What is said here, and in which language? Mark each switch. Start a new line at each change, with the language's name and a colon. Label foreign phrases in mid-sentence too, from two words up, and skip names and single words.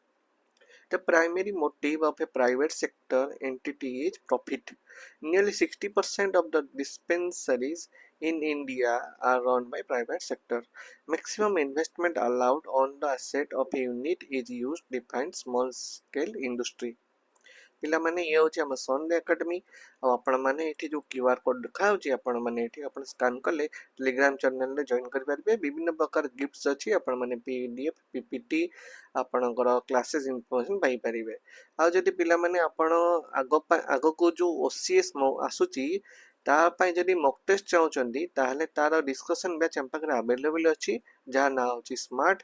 English: The primary motive of a private sector entity is profit. Nearly 60% of the dispensaries in India are run by private sector. Maximum investment allowed on the asset of a unit is used to define small scale industry.
Odia: ପିଲାମାନେ ଇଏ ହେଉଛି ଆମ ସନ୍ ଏକାଡେମୀ। ଆଉ ଆପଣମାନେ ଏଠି ଯେଉଁ
English: QR code
Odia: ଦେଖାହେଉଛି ଆପଣମାନେ ଏଠି ଆପଣ ସ୍କାନ୍ କଲେ
English: Telegram channel join
Odia: କରିପାରିବେ। ବିଭିନ୍ନ ପ୍ରକାର ଗିଫ୍ଟସ୍ ଅଛି, ଆପଣମାନେ
English: PDF PPT
Odia: ଆପଣଙ୍କର
English: classes information
Odia: ପାଇପାରିବେ। ଆଉ ଯଦି ପିଲାମାନେ ଆପଣ ଆଗକୁ ଯେଉଁ OCS ଆସୁଛି ତା ପାଇଁ ଯଦି
English: mock test
Odia: ଚାହୁଁଛନ୍ତି ତାହେଲେ ତାର
English: discussion batch
Odia: ଆମ ପାଖରେ ଆଭେଲେବୁଲ୍ ଅଛି, ଯାହା ନାଁ ହେଉଛି ସ୍ମାର୍ଟ।